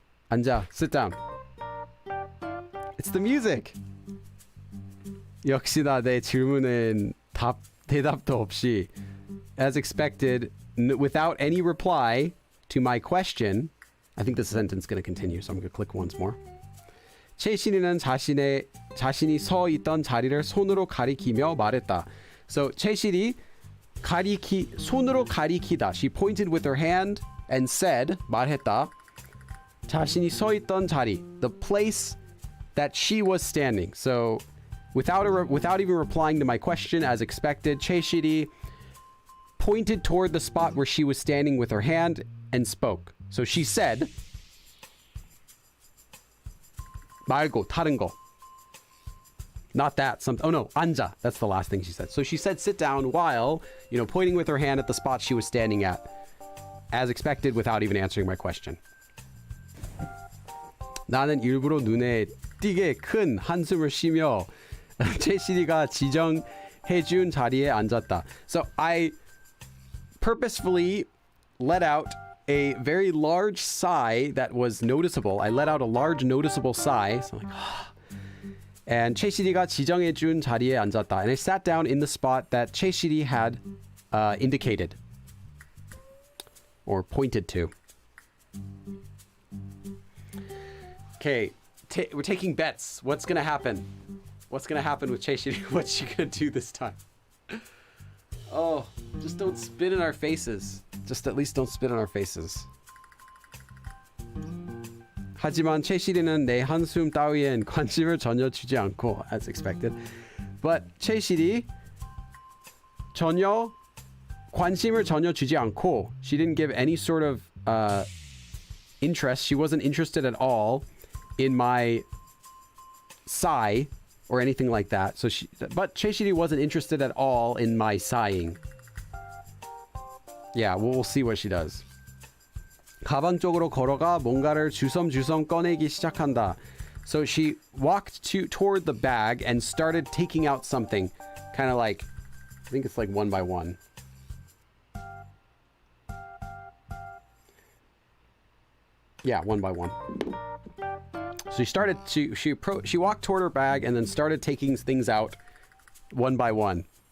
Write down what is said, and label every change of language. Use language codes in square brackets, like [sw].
[en] 앉아. Sit down. It's the music. [ko] 역시나 내 질문은 대답도 없이, [en] as expected, without any reply to my question. I think this sentence is going to continue, so I'm going to click once more. [ko] 채시리는 자신이 서 있던 자리를 손으로 가리키며 말했다. So 채시리 손으로 가리키다. [en] She pointed with her hand and said, 말했다. [ko] 자신이 서 있던 자리, [en] the place that she was standing. So without even replying to my question, as expected, 채시리 pointed toward the spot where she was standing with her hand and spoke. So she said, [ko] 말고 다른 거. [en] Not that. Oh no, 앉아. That's the last thing she said. So she said sit down while, pointing with her hand at the spot she was standing at. As expected, without even answering my question. [ko] 나는 일부러 눈에 띄게 큰 한숨을 쉬며 최실이가 지정해준 자리에 앉았다. [en] So I purposefully let out a very large sigh that was noticeable. I let out a large noticeable sigh. So I'm like, and [ko] 최실이가 지정해준 자리에 앉았다. [en] And I sat down in the spot that 최실이 had indicated or pointed to. Okay, we're taking bets. What's gonna happen? What's gonna happen with 최실이? What's she gonna do this time? Oh, just don't spit in our faces. Just at least don't spit in our faces. [ko] 하지만 최실이는 내 한숨 따위엔 관심을 전혀 주지 않고, [en] as expected. But 최실이 [ko] 관심을 전혀 주지 않고, [en] she didn't give any sort of interest. She wasn't interested at all in my sigh or anything like that. But 최실이 wasn't interested at all in my sighing. Yeah, we'll see what she does. [ko] 가방 쪽으로 걸어가 뭔가를 주섬주섬 꺼내기 시작한다. [en] So she walked toward the bag and started taking out something, kind of like, I think it's like one by one. Yeah, one by one. So she walked toward her bag and then started taking things out one by one.